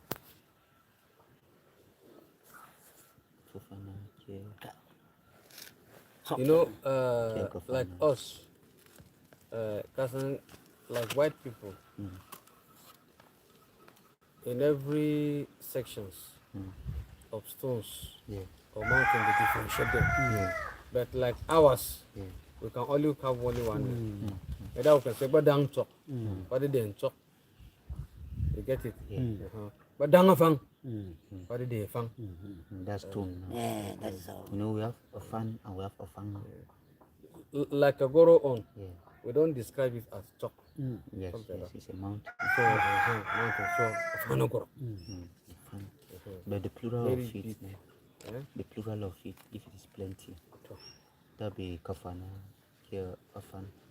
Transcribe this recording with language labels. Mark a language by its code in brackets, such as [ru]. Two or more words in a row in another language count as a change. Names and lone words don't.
[en] You know, like us, like white people, in every sections of stones or mountain, they differentiate them. But like ours, we can only have only one. Either we can say badang chok, badideng chok. You get it? Badang afang, badideng fang. That's two. Yeah, that's all. You know, we have a fan and we have a fan. Like a goro on, we don't describe it as chok. Yes, it's a mountain. So mountain, so afanogoro. But the plural of it, the plural of it, if it is plenty, that'll be kafana, here afan.